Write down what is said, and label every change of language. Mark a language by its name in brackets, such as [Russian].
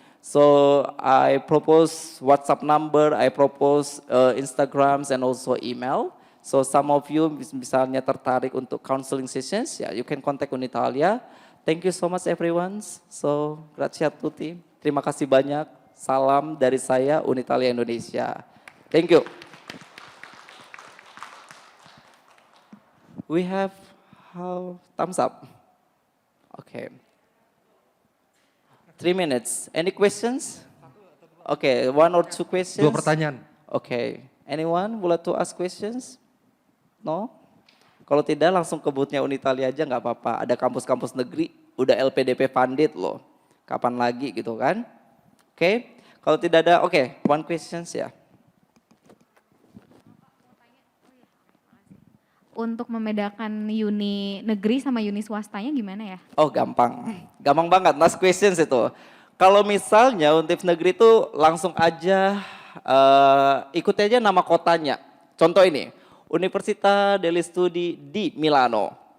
[English] So I propose WhatsApp number, I propose Instagrams and also email. So some of you [Indonesian] misalnya tertarik untuk [English] counseling sessions, ya you can contact Unitalia. Thank you so much everyone. [Italian] So grazie a tutti. [Indonesian] Terima kasih banyak. Salam dari saya Unitalia Indonesia. [English] Thank you. We have thumbs up. Okay. 3 minutes. Any questions? Okay, 1 or 2 questions. [Indonesian] 2 pertanyaan. [English] Okay. Anyone would like to ask questions? No? [Indonesian] Kalau tidak langsung ke booth-nya Unitalia aja nggak apa-apa. Ada kampus-kampus negeri, udah LPDP funded loh. Kapan lagi gitu kan? Okay. Kalau tidak ada, 1 questions ya. Untuk membedakan uni negeri sama uni swastanya gimana ya? Oh gampang, gampang banget, [English] last questions [Indonesian] itu. Kalau misalnya Untif negeri itu langsung aja ikuti aja nama kotanya. Contoh ini, Università degli Studi di Milano.